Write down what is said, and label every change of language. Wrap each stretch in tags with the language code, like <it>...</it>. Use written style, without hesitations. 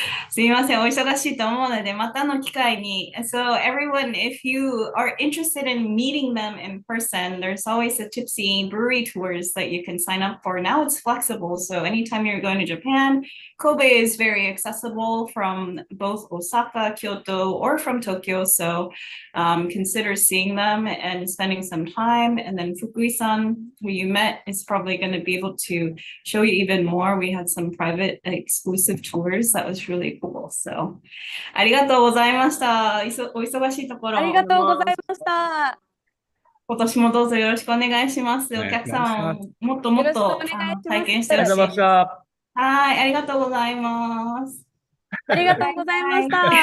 <ja>すいません、お忙しいと思うので、またの機会に。</ja> <en>So everyone, if you are interested in meeting them in person, there's always a Tippsy Brewery tours that you can sign up for. Now it's flexible, so anytime you're going to Japan, Kobe is very accessible from both Osaka, Kyoto, or from Tokyo. So consider seeing them and spending some time. And then Fukui-san, who you met, is probably going to be able to show you even more. We had some private exclusive tours that was really cool.</en> <ja>So ありがとうございました。お忙しいところ。ありがとうございました。今年もどうぞよろしくお願いします。お客様ももっともっとよろしくお願いします体験してありがとうございました。はい、ありがとうございます。ありがとうございました。</ja>